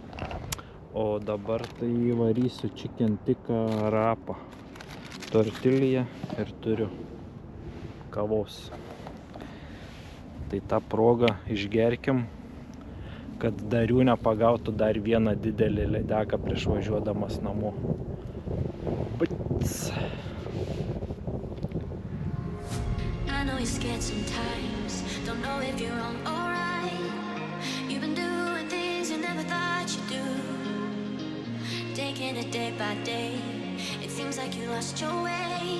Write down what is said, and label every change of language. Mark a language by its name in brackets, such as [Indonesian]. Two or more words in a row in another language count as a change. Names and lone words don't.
[Lithuanian] O dabar tai varysiu chicken tikka rapą, tortilją ir turiu kavos. Tai tą progą išgerkim, kad Darių nepagautų dar vieną didelį lydeką prieš važiuodamas namo. Bits. [English] I know you're scared sometimes, don't know if you're wrong or right. You've been doing things you never thought you'd do. Taking it day by day, it seems like you lost your way.